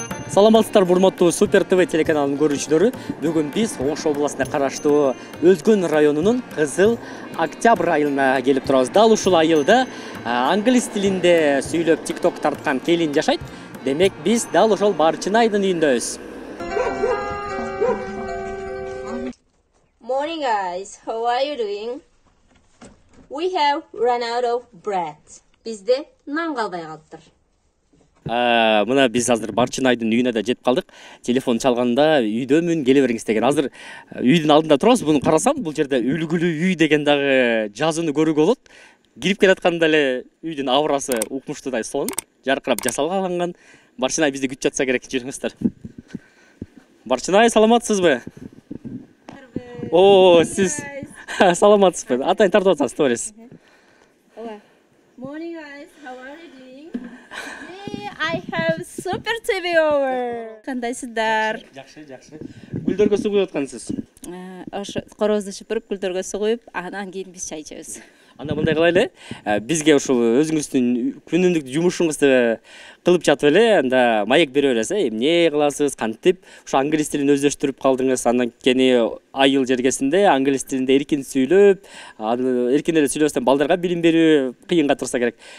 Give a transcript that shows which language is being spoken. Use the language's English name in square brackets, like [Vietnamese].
[Kyrgyz] Саламатсыздар, урматтуу Супер ТВ телеканалынын көрүүчүлөрү. Бүгүн биз Ош областына караштуу Өзгөн районунун Кызыл Октябрь айылына келип турабыз. Дал ушул айылда англис тилинде сүйлөп TikTok тарткан келин жашайт. Демек биз дал ошол Барчынайдын үйүндөбүз. [English] Morning guys, how are you doing? We have run out of bread. [Kyrgyz] Бизде нан калбай калыптыр. Мына биз азыр Барчынайдын үйүнө да жетип калдык. Телефон чалганда үйдөмүн, келе бериңиз деген. Азыр үйдүн алдында турабыз. Буну карасам, бул жерде үлгүлүү үй деген дагы жазууну көрүүгө болот. Кирип келатканда эле үйдүн аврасы укмуштуудай сонун, жаркырап жасалган. Барчынай бизди күтүп жатса керек, жүрүңүздөр. Барчынай, саламатсызбы? О, сиз саламатсызбы? Атайын тартып атасыз, сторис. [English] Morning guys, how are you doing? Today I have Super TV over. [Kyrgyz] Кандайсыздар? Жакшы. Гүлдөргө суу куюп аткансыз. Ошо корозду шыпырып, гүлдөргө суу куюп, анан кийин биз чай ичебиз. Анда мындай кылайлы, бизге ушул өзүңүздүн күнүмдүк жумушуңузду кылып жатып эле, анда маек бере бересиз, эмне кыласыз, кантип ушу англис тилин өздөштүрүп калдыңыз, андан кийин айыл жергесинде англис тилинде эркин сүйлөп, эркин эле сүйлөбөстөн балдарга билим берүү кыйынга турса керек.